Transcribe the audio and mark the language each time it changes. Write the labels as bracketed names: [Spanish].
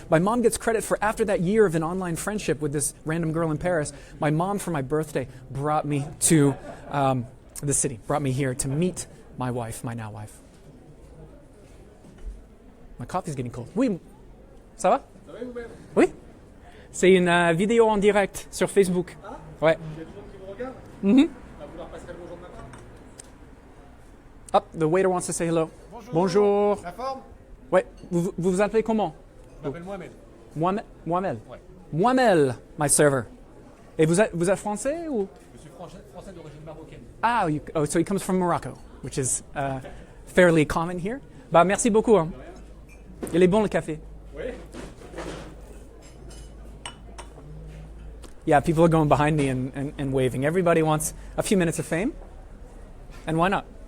[English] My mom gets credit for after that year of an online friendship with this random girl in Paris, my mom for my birthday brought me to the city, brought me here to meet my wife, my now wife. My coffee's getting cold. [French] Oui. Ça va? Ça va vous-même? Oui. C'est une vidéo en direct sur Facebook. Ah? Ouais. Il y a du monde qui vous regarde? Mm-hmm. Va vouloir passer le bonjour de ma part? [English] Up, the waiter wants to say hello. [French] Bonjour. La forme? Ouais. Vous vous appelez comment? Je m'appelle Mohamed. Mohamed? Ouais. Mohamed, [English] my server. [French] Et vous êtes français ou? Je suis français d'origine marocaine. [English] Ah, so he comes from Morocco, which is fairly common here. [French] Bah, merci beaucoup. Hein. Il est bon le café. Oui. [English] Yeah, people are going behind me and waving. Everybody wants a few minutes of fame, and why not?